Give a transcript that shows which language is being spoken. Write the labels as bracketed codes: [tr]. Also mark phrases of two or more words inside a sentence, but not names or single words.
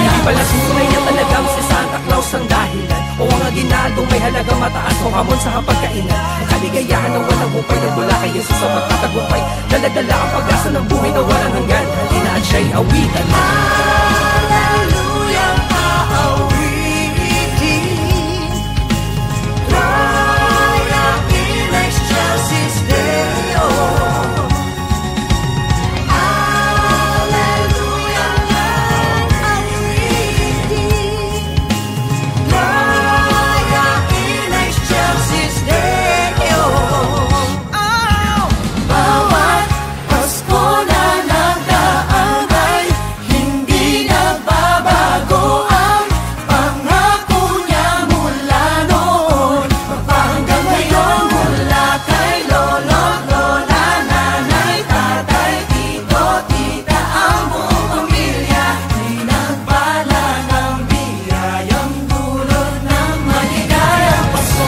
[tl] Hindi pala tunay na talagang si Santa Claus ang dahilan, o ang aginaldong may halagang mataas o hamon sa hapagkainan. Ang kaligayahan ng walang hupay nagmula kay Jesus sa magtatagumpay, daladala ang pag-asa ng buhay na walang hanggan. Halina at siya'y awitan. Hallelujah, aawitin. [la] Gloria in excelsis Deo. [tl] Hallelujah, aawitin. [la] Gloria in excelsis Deo. [tl] Bawat Pasko na nagdaan ay hindi nagbabago ang pangako niya mula noon magpahanggang ngayon. Mula kay lolo't lola, nanay, tatay, tito, tita, ang buong pamilya, pinagpala ng biyayang dulot ng maligayang Pasko.